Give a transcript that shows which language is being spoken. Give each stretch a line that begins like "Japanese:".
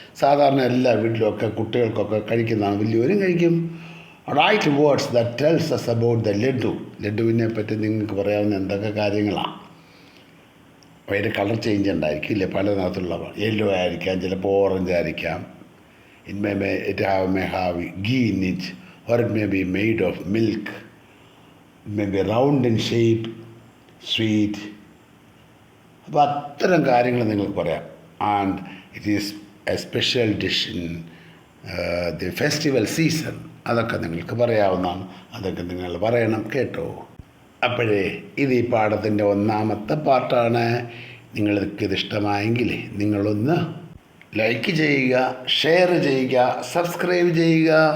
Malayalam: സാധാരണ എല്ലാ വീട്ടിലുമൊക്കെ കുട്ടികൾക്കൊക്കെ കഴിക്കുന്നതാണ്, വലിയവരും കഴിക്കും.
English: Write words that tells us about the laddu.
Malayalam: ലഡുവിനെ പറ്റി നിങ്ങൾക്ക് പറയാവുന്ന എന്തൊക്കെ കാര്യങ്ങളാണ്? അതിൻ്റെ കളർ ചേഞ്ച് ഉണ്ടായിരിക്കും ഇല്ലേ, പല നിറത്തിലുള്ള യെല്ലോ ആയിരിക്കാം, ചിലപ്പോൾ ഓറഞ്ച് ആയിരിക്കാം.
English: it may have ghee in it, or it may be made of milk. It may be round in shape, sweet.
Malayalam: അപ്പോൾ അത്തരം കാര്യങ്ങൾ നിങ്ങൾക്ക് പറയാം.
English: And it is a special dish in the festival season.
Malayalam: അതൊക്കെ നിങ്ങൾക്ക് പറയാവുന്നതാണ്. അതൊക്കെ നിങ്ങൾ പറയണം കേട്ടോ. അപ്പോഴേ ഇത് ഈ പാഠത്തിൻ്റെ ഒന്നാമത്തെ പാർട്ടാണ്. നിങ്ങൾക്കിത് ഇഷ്ടമായെങ്കിൽ നിങ്ങളൊന്ന് ലൈക്ക് ചെയ്യുക, ഷെയർ ചെയ്യുക, സബ്സ്ക്രൈബ് ചെയ്യുക.